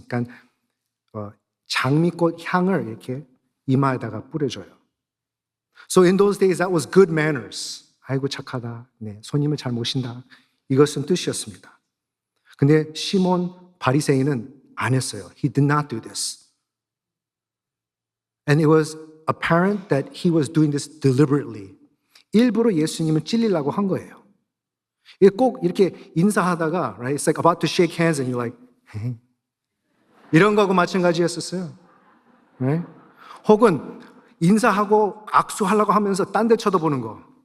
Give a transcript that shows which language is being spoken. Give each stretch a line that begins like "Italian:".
Korean: 그러니까 장미꽃 향을 이렇게 이마에다가 뿌려줘요.
English: So in those days that was good manners.
Korean: 아이고 착하다. 네, 손님을 잘 모신다. 이것은 뜻이었습니다. 근데 시몬 바리새인은 안 했어요.
English: He did not do this. And it was apparent that he was doing this deliberately.
Korean: 일부러 예수님을 찔리려고 한 거예요. 꼭 이렇게 인사하다가,
English: right? It's like about to shake hands and you're like, hey.
Korean: 이런 거하고 마찬가지였었어요.
English: Right?
Korean: 혹은 인사하고 악수하려고 하면서 딴 데 쳐다보는 거.